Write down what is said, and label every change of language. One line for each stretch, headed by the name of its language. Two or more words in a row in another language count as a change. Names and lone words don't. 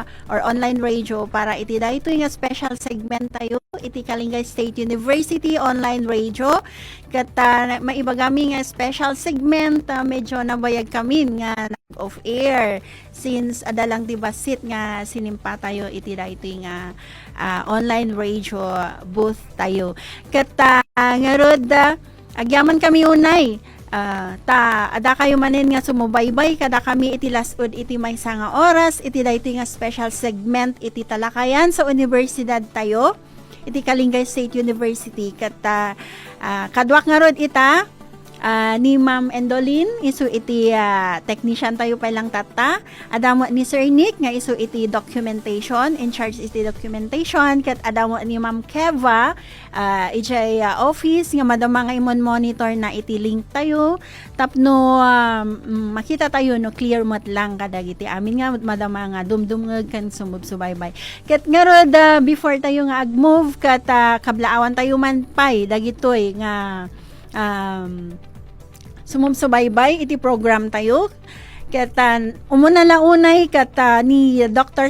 Iloko: or online radio para iti da ito nga
English: special segment
Iloko: tayo iti Kalinga State University online radio kata maibagami nga special segment medyo nabayag kami nga
English: off air
Iloko: since adalang dibasit nga sinimpa tayo iti da ito nga
English: online radio booth
Iloko: tayo kata nga rod agyaman kami unay ada kayo manin nga sumubaybay kada kami iti lasud iti maysa nga oras iti daytoy nga
English: special segment
Iloko: iti talakayan sa universidad tayo iti Kalinga State University kata kadwak nga rod ita ni Ma'am Endolin isu iti technician tayo pa lang tata adamo ni Sir Nick nga isu iti
English: documentation in charge
Iloko: iti documentation ket adamo ni Ma'am Keva iti office nga madama nga imon monitor na iti link tayo tapno makita tayo no clear mat lang kadagiti amin nga madama nga dumdumngeg kan sumubsubaybay ket nga rod before tayo nga agmove ket kablaawan tayo man pay dagitoy nga sumumsubaybay iti program tayo kata umuna launay kata ni Dr.